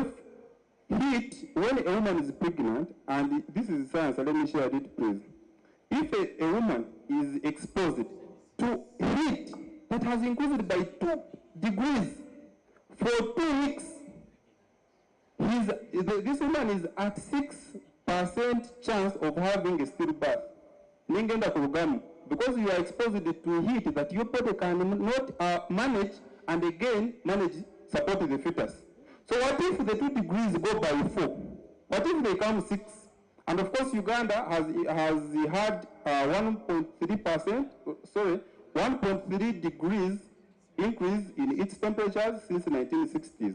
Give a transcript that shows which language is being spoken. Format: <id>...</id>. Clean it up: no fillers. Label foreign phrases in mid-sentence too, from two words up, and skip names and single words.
<en>Hit when a woman is pregnant, and this is science, let me share it please. If a woman is exposed to heat that has increased by 2 degrees for 2 weeks, this woman is at 6% chance of having a stillbirth.</en> <nyn>Ningenda kurugamu.</nyn> <en>Because you are exposed to heat that your body cannot manage and again support the fetus. So what if the 2 degrees go by 4? What if they come 6? And of course Uganda has had 1.3 degrees increase in its temperatures since the 1960s.</en>